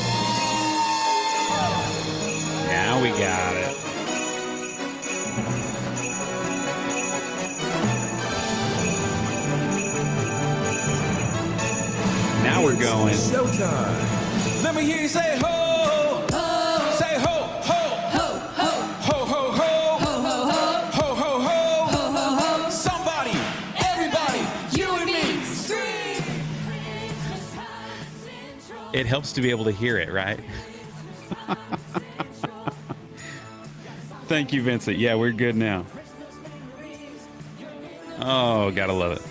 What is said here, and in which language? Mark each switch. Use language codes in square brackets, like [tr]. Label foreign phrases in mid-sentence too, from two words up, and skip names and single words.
[en] Now we got it. Now we're going. Showtime. Let me hear you say ho, ho. Say ho, ho, ho, ho, ho, ho, ho, ho, ho, ho, ho, ho, ho, ho, ho. Somebody, everybody, you and me, scream. It helps to be able to hear it, right? Thank you, Vincent. Yeah, we're good now. Oh, gotta love it.